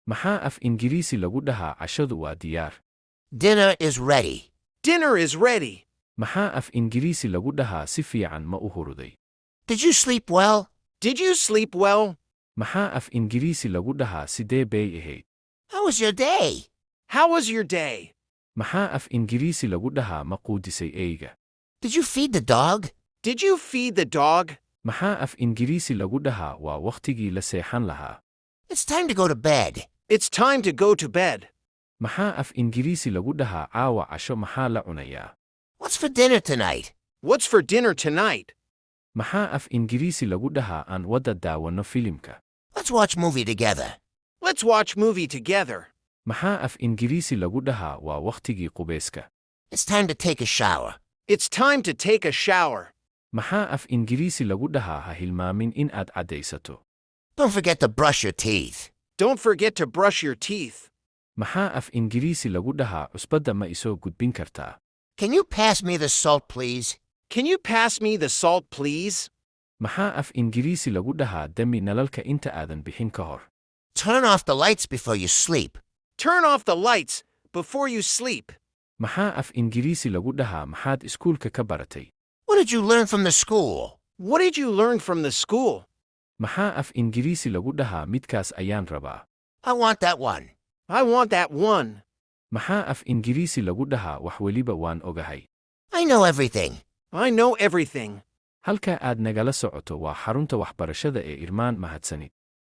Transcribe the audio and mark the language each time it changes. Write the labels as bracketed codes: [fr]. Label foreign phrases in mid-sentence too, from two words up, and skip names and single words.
[so] Maxaa af Ingiriisi lagu dhahaa cashadu waa diyaar? [en] Dinner is ready. Dinner is ready. [so] Maxaa af Ingiriisi lagu dhahaa si fiican ma u huruday? [en] Did you sleep well? Did you sleep well? [so] Maxaa af Ingiriisi lagu dhahaa sidee bay ahayd? [en] How was your day? How was your day? [so] Maxaa af Ingiriisi lagu dhahaa ma quudisay eyga? [en] Did you feed the dog? Did you feed the dog? [so] Maxaa af Ingiriisi lagu dhahaa waa wakhtigii la seexan lahaa? [en] It's time to go to bed. It's time to go to bed. [so] Maxaa af Ingiriisi lagu dhahaa caawa casho maxaa la cunayaa? [en] What's for dinner tonight? What's for dinner tonight? [so] Maxaa af Ingiriisi lagu dhahaa aan wada daawanno filimka? [en] Let's watch movie together. Let's watch movie together. [so] Maxaa af Ingiriisi lagu dhahaa waa wakhtigii qubayska? [en] It's time to take a shower. It's time to take a shower. [so] Maxaa af Ingiriisi lagu dhahaa ha hilmaamin in aad caddaysato? [en] Don't forget to brush your teeth. Don't forget to brush your teeth. [so] Maxaa af Ingiriisi lagu dhahaa cusbadda ma isoo gudbin kartaa? [en] Can you pass me the salt, please? Can you pass me the salt, please? [so] Maxaa af Ingiriisi lagu dhahaa dami nalalka inta aadan bixin ka hor? [en] Turn off the lights before you sleep. Turn off the lights before you sleep. [so] Maxaa af Ingiriisi lagu dhahaa maxaad iskuulka ka baratay? [en] What did you learn from the school? What did you learn from the school? [so] Maxaa af Ingiriisi lagu dhahaa midkaas ayaan rabaa? [en] I want that one. I want that one. [so] Maxaa af Ingiriisi lagu dhahaa wax weliba waan ogahay? [en] I know everything. I know everything. [so] Halka aad nagala socoto waa xarunta waxbarashada ee Irmaan mahadsanid.